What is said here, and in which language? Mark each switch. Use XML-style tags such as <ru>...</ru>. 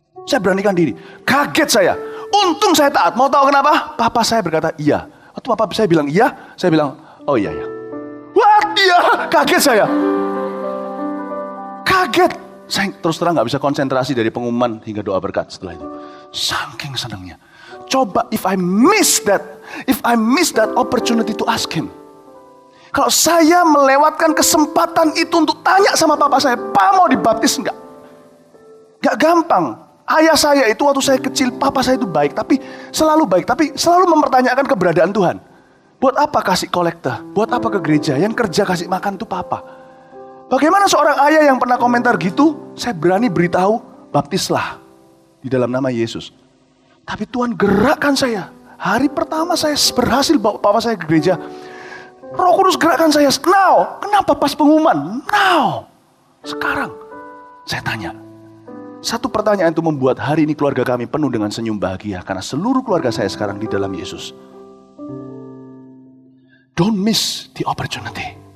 <id>Saya beranikan diri. Kaget saya. Untung saya taat. Mau tahu kenapa? Papa saya berkata, "Iya." Waktu papa saya bilang iya, saya bilang, "Oh iya ya." Wah, iya, kaget saya. Kaget. Saya terus terang gak bisa konsentrasi dari pengumuman hingga doa berkat setelah itu. Saking senangnya. Coba</id> <en>if I miss that opportunity to ask him.</en> <id>Kalau saya melewatkan kesempatan itu untuk tanya sama papa saya, "Pak, mau dibaptis enggak?" Gak gampang. Ayah saya itu waktu saya kecil, papa saya itu baik, tapi selalu mempertanyakan keberadaan Tuhan. Buat apa kasih kolektor? Buat apa ke gereja? Yang kerja kasih makan itu papa. Bagaimana seorang ayah yang pernah komentar gitu, saya berani beritahu, baptislah di dalam nama Yesus. Tapi Tuhan gerakkan saya. Hari pertama saya berhasil bawa papa saya ke gereja. Roh Kudus gerakkan saya.</id> <en>Now,</en> <id>kenapa pas pengumuman? Now, sekarang. Saya tanya. Satu pertanyaan itu membuat hari ini keluarga kami penuh dengan senyum bahagia. Karena seluruh keluarga saya sekarang di dalam Yesus.</id> <en>Don't miss the opportunity.</en>